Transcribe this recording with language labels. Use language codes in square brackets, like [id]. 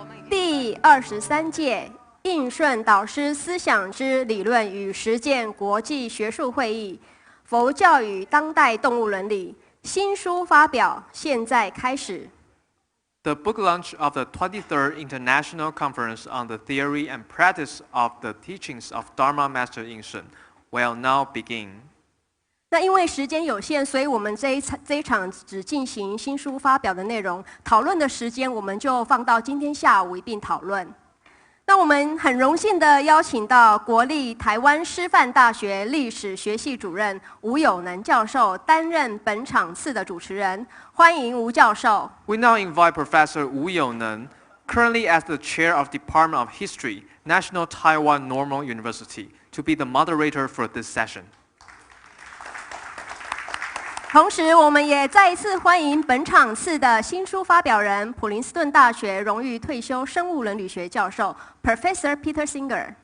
[zh] 第23届印顺导师思想之理论与实践国际学术会议，佛教与当代动物伦理新书发表，现在开始。 [en] The book launch of the 23rd International Conference on the Theory and Practice of the Teachings of Dharma Master Inshun will now begin. [zh] 那因为时间有限，所以我们这一场只进行新书发表的内容，讨论的时间我们就放到今天下午一并讨论。那我们很荣幸的邀请到国立台湾师范大学历史学系主任吴友能教授担任本场次的主持人，欢迎吴教授。 [en] We now invite Professor Wu Younan, currently as the chair of Department of History, National Taiwan Normal University, to be the moderator for this session. [zh] 同时，我们也再一次欢迎本场次的新书发表人，普林斯顿大学荣誉退休生物伦理学教授 Professor Peter Singer。